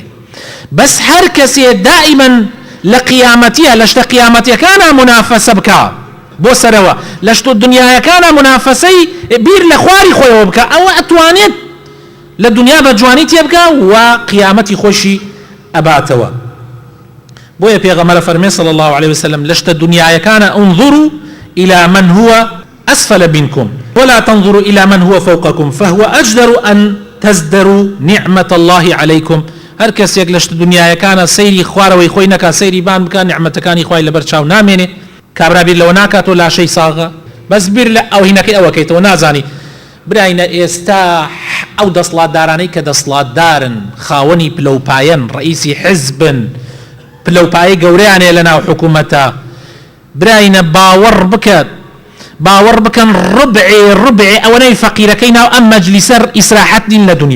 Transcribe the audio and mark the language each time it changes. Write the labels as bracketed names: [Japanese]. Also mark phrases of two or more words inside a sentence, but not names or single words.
[Central Kurdish] بەس هەر کەسێ دائما لە قیامەتیە لە شتە قیامەتیەکانە منافسە بکە بۆ سەرەوە، لە شتۆ دنیایەکانە منافسەی بیر لە خواری خۆیەوە بکە، ئەوە ئەتوانێت لە دنیا بە جوانی تێ بکە و قیامەتی خۆشی ئەباتەوە. بۆیە پێغەمبەر فەرمێ [Arabic] صلی الله عليه وسلم [Central Kurdish] لە شتە دنیایەکانە [Arabic] انظروا إلى من هو أسفل منكم ولا تنظروا إلى من هو فوقكم فهو أجدر أن تزدروا نعمة الله عليكم. [Central Kurdish] هەر کەسێک لە شتە دنیایەکانە سەیری خوارەوەی خۆی نەکا، سەیری بان بکە، نعمەتەکانی خوای لەبەر چاو نامێنێ، کابرا بیر لەوە ناکاتۆ لاشەی ساغە، بەس بیر لە ئەو هینەکەی ئەوەکەیتەوە نازانی. براینە ئێستا ئەو دەسڵاتدارانەی کە دەسڵاتدارن، خاوەنی پلەپایەن، ڕئیسی حیزبن، پلەپایی گەورەیانێ لە ناو حکوومەتە، براینە باوەڕ بکەن ڕبعێ ئەوەنەی فەقیرەکەی ناو ئەم مەجلیسە ئیسراحەت نین لە دنیا.